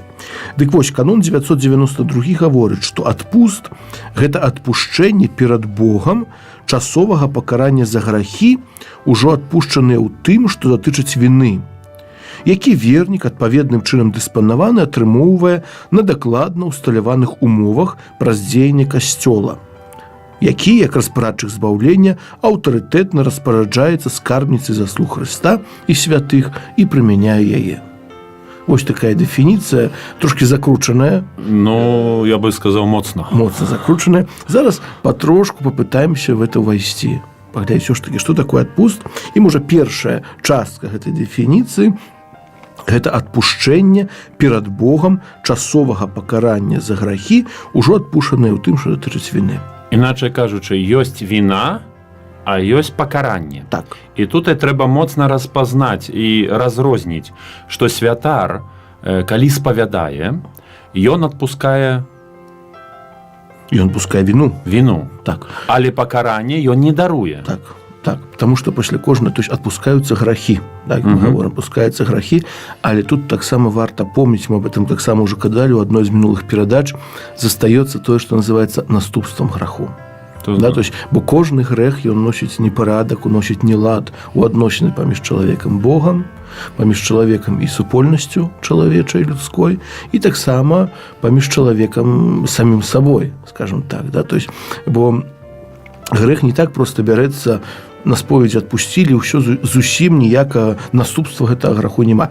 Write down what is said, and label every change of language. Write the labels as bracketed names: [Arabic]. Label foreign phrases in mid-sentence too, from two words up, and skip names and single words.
[Belarusian] Дык канон 992 гаворыць, што адпуст – гэта адпушчэнне перад Богам часовага пакарання за грахі, ужо адпушчаныя ў тым, што датычыць віны, які вернік адпаведным чынам дыспанаваны атрымоўвае на дакладна ўсталяваных умовах праз дзеянне касцёла, які, як распарадчык збаўлення, аўтарытэтна распараджаецца скарбніцай заслуг Хрыста і святых і прымяняе яе. Вось такая дэфініцыя, трошки закручаная, Ну, [Russian] я бы [Belarusian] сказаў, моцна. моцна закручаная. Зараз патрошку [Russian] попытаемся в это [Belarusian] ўвайсці. Паглядаць ўсё ж такі, што такое адпуст. І, можа, першая частка гэтай дэфініцыі – гэта адпушчэнне перад Богам часовага пакарання за грахі, ужо адпушчаныя ў тым, што датычыць віны. Іначай кажучы, ёсць віна, а ёсць пакаранне. Так. І тут трэба моцна распазнаць і разрозніць, што святар, калі спавядае, ён адпускае Ён пускае віну. віну. Так. Але пакаранне ён не даруе. Так, так, [Russian] потому что [Belarusian] пасля кожнага, [Russian] то есть [Belarusian] адпускаюцца грахі, так, [Russian] мы говорим, [Belarusian] адпускаюцца грахі, але тут таксама варта помніць, [Russian] мы об этом [Belarusian] таксама уже казалі ў адной з мінулых перадач, застаецца тое, што называецца наступствам граху. [Russian] Да, то есть, [Belarusian] бо кожны грэх ён носіць непарадак, уносіць нелад у адносіны паміж чалавекам Богам, паміж чалавекам і супольнасцю чалавечай людской, і таксама паміж чалавекам самім сабой, скажем так, [Russian] да, то есть, [Belarusian] бо грэх не так проста бярэцца на споведзі адпусцілі, ўсё зусім ніякага наступства гэтага граху няма.